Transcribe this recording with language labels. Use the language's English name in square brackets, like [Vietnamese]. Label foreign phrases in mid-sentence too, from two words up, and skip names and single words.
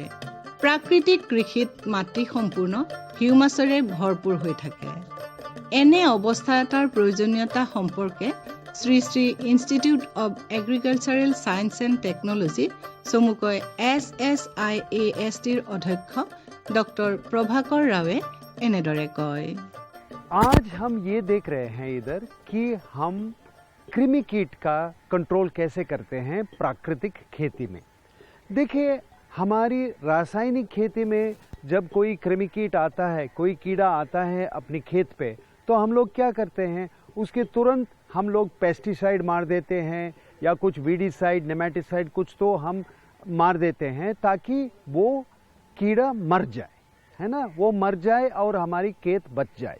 [Assamese] প্ৰাকৃতিক কৃষিত মাটি সম্পূৰ্ণ হিউমাছেৰে ভৰপূৰ হৈ থাকে। এনে অৱস্থা এটাৰ প্ৰয়োজনীয়তা সম্পৰ্কে শ্ৰী শ্ৰী ইনষ্টিটিউট অৱ এগ্ৰিকালচাৰেল ছায়েন্স এণ্ড টেকনলজি চমুকৈ SSIASTৰ অধ্যক্ষ ডক্টৰ প্ৰভাকৰ ৰাৱে এনেদৰে কয়। [Hindi] आज हम ये देख रहे हैं इधर कि हम कृमि कीट का कंट्रोल कैसे करते हैं प्राकृतिक खेती में। देखिए, हमारी रासायनिक खेती में जब कोई कृमि कीट आता है, कोई कीड़ा आता है अपनी खेत पे, तो हम लोग क्या करते हैं, उसके तुरंत हम लोग पेस्टिसाइड मार देते हैं या कुछ [English] weedicide, nematicide [Hindi] कुछ तो हम मार देते हैं ताकि वो कीड़ा मर जाए, है ना, वो मर जाए और हमारी खेत बच जाए।